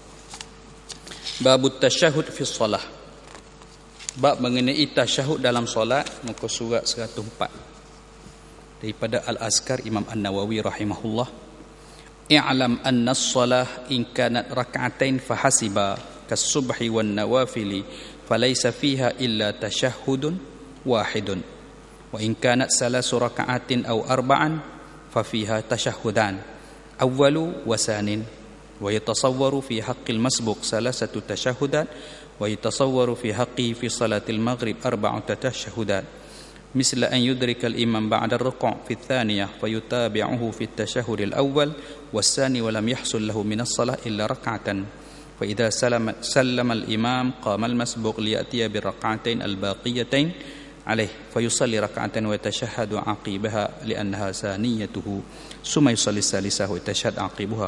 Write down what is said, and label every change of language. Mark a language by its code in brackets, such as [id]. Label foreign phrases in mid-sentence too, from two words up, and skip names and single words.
[ar] باب التشهد في الصلاة. [ms] Bab mengenai tasyahud dalam solat, muka surat 104 daripada Al-Azkar Imam An-Nawawi rahimahullah. [ar] اعلم أن الصلاة إن كانت ركعتين فحسب كالصبح والنوافل فليس فيها إلا تشهد واحد. وإن كانت 3 ركعات أو 4 ففيها تشهدان أول وثان ويتصور في حق المسبوق 3 تشهدات ويتصور في حقه في صلاة المغرب 4 تشهدات مثل أن يدرك الإمام بعد الركوع في الثانية فيتابعه في التشهد الأول والثاني ولم يحصل له من الصلاة إلا ركعة فإذا سلم الإمام قام المسبوق ليأتي بالركعتين الباقيتين عليه فيصلي ركعة ويتشهد عقيبها لأنها ثانيته ثم يصلي الثالثة ويتشهد عقيبها.